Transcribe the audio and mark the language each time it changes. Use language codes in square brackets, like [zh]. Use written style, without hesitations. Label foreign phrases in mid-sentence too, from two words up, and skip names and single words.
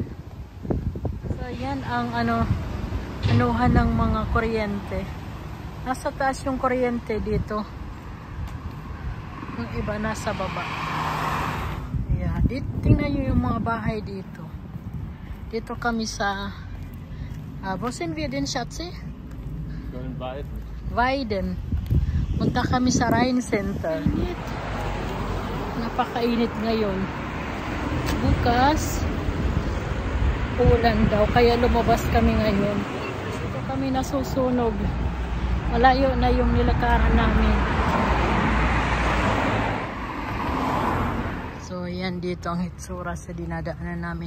[tl] So ayan ang anuhan ng mga kuryente. Nasa taas yung kuryente dito. Yung iba nasa baba. Yeah. Tingnan nyo yung mga bahay dito. Dito kami sa [de] wo sind wir denn, Schatzi? [tl] Weiden. Punta kami sa Rhine Center. Napakainit ngayon. Bukas ulan daw, kaya lumabas kami ngayon. Dito kami nasusunog. Malayo na yung nilakaran namin. So yan, dito ang itsura sa dinadaanan namin.